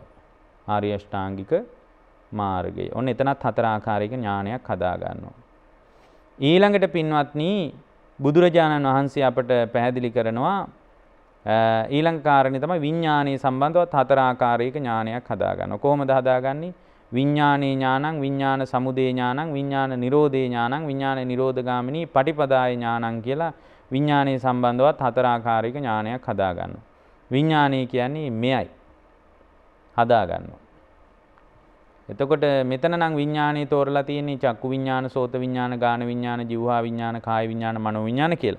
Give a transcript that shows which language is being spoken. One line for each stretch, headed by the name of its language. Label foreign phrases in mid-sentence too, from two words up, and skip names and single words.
Sinhala: ආර්ය අෂ්ටාංගික මාර්ගය. ඔන්න එතනත් හතර ආකාරයක ඥානයක් හදා ගන්නවා. ඊළඟට පින්වත්නි බුදුරජාණන් වහන්සේ අපට පැහැදිලි කරනවා ඊළඟ කාරණේ තමයි විඥානයේ සම්බන්ධවත් හතර ආකාරයක ඥානයක් හදා ගන්නවා. කොහොමද හදාගන්නේ?
Pali: විඥානේ ඥානං, විඥාන සමුදය ඥානං, විඥාන නිරෝධේ ඥානං, විඥාන නිරෝධගාමිනී පටිපදාය ඥානං
Sinhala: කියලා විඥානයේ සම්බන්ධවත් හතර ආකාරයක ඥානයක් හදා ගන්නවා. විඥානය කියන්නේ මෙයයි. හදා ගන්නවා. එතකොට මෙතන නම් විඥානයේ තෝරලා තියෙන්නේ
Pali: චක්කු විඥාන, සෝත විඥාන, ගාන විඥාන, જીවහා විඥාන, කාය විඥාන, මනෝ විඥාන කියලා.